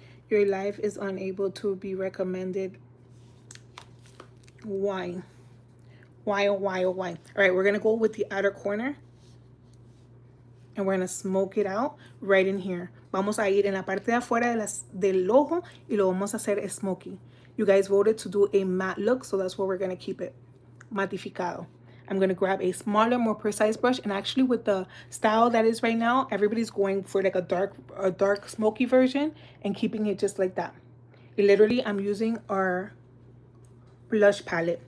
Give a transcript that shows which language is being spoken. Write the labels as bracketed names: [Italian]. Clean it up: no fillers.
[English] Your life is unable to be recommended. Why? Why, oh, why, oh, why? All right, we're going to go with the outer corner. And we're going to smoke it out right in here. [Spanish] Vamos a ir en la parte de afuera del ojo y lo vamos a hacer smoky. [English] You guys voted to do a matte look, so that's where we're going to keep it matificado. I'm going to grab a smaller, more precise brush. And actually with the style that is right now, everybody's going for like a dark smoky version and keeping it just like that. And literally, I'm using our blush palette.